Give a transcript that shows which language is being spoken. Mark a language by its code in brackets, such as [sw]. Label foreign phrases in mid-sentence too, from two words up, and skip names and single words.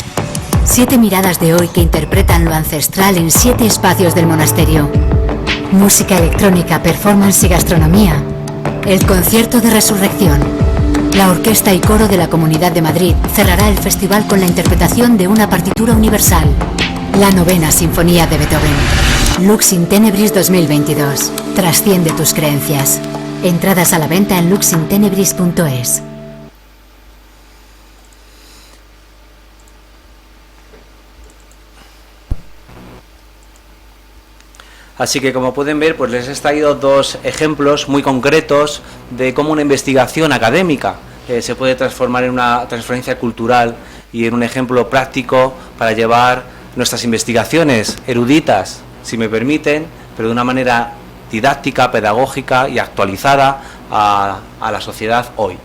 [es] 7 miradas de hoy que interpretan lo ancestral en 7 espacios del monasterio. Música electrónica, performance y gastronomía. El Concierto de Resurrección. La Orquesta y Coro de la Comunidad de Madrid cerrará el festival con la interpretación de una partitura universal, la 9ª Sinfonía de Beethoven. Lux in Tenebris 2022. Trasciende tus creencias. Entradas a la venta en luxintenebris.es. Así que, como pueden ver, pues les he traído 2 ejemplos muy concretos de cómo una investigación académica se puede transformar en una transferencia cultural y en un ejemplo práctico para llevar nuestras investigaciones eruditas, si me permiten, pero de una manera didáctica, pedagógica y actualizada a la sociedad hoy.